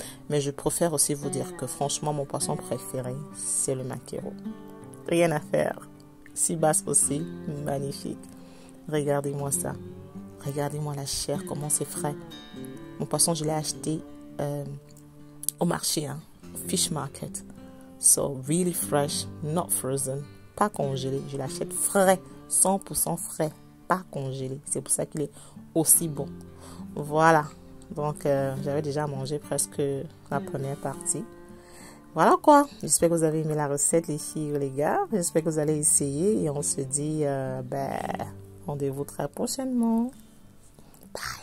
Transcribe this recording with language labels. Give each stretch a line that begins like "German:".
French: Mais je préfère aussi vous dire que franchement, mon poisson préféré, c'est le maquereau. Rien à faire. Sea bass aussi, magnifique. Regardez-moi ça. Regardez-moi la chair, comment c'est frais. Mon poisson, je l'ai acheté au marché, hein,
English: fish market. So, really fresh, not frozen.
French: Pas congelé. Je l'achète frais, 100% frais, pas congelé. C'est pour ça qu'il est aussi bon. Voilà. Donc, j'avais déjà mangé presque la première partie. Voilà quoi. J'espère que vous avez aimé la recette, les filles ou les gars. J'espère que vous allez essayer et on se dit rendez-vous très prochainement. Bye.